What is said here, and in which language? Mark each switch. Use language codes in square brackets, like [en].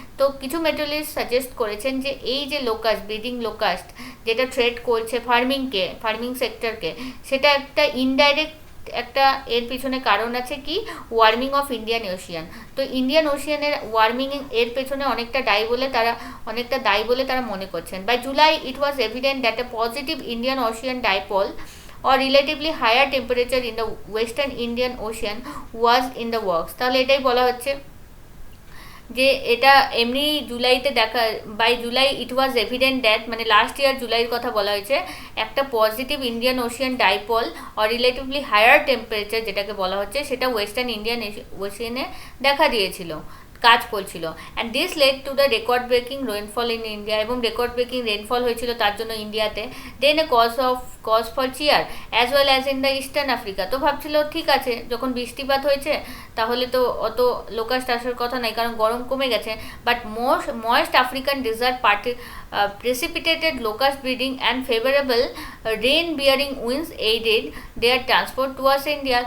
[bn] তো কিছু মেটোলজিস্ট সাজেস্ট করেছেন যে এই যে ব্রিডিং লোকাস্ট যেটা থ্রেট করছে ফার্মিং সেক্টরকে, সেটা একটা ইনডাইরেক্ট একটা এর পিছনে কারণ আছে কি, [en] Warming of Indian ocean. [bn] তো ইন্ডিয়ান ওশিয়ানের ওয়ার্মিং এর পেছনে অনেকটা দায়ী বলে তারা মনে করছেন। [en] By July it was evident that a positive Indian Ocean dipole or relatively higher temperature in the western Indian Ocean was in the works। [bn] তাহলে এটাই বলা হচ্ছে যে এটা এমনি জুলাইতে [en] by July it was evident that, [bn] মানে লাস্ট ইয়ার জুলাইয়ের কথা বলা হয়েছে, একটা positive Indian Ocean dipole or relatively higher temperature যেটাকে বলা হচ্ছে সেটা ওয়েস্টার্ন ইন্ডিয়ান ওশিয়ানে দেখা দিয়েছিল, কাজ করছিল। [en] and this led to the record breaking rainfall in India, [bn] এবং রেকর্ড ব্রেকিং রেনফল হয়েছিল তার জন্য ইন্ডিয়াতে। [en] Then a cause for cheer as well as in the eastern Africa. [bn] তো ভাবছিল ঠিক আছে, যখন বৃষ্টিপাত হয়েছে তাহলে তো অত লোকাস্ট আসার কথা নাই, কারণ গরম কমে গেছে। [en] But moist African desert precipitated locust breeding and favorable rain bearing winds aided their transport towards India।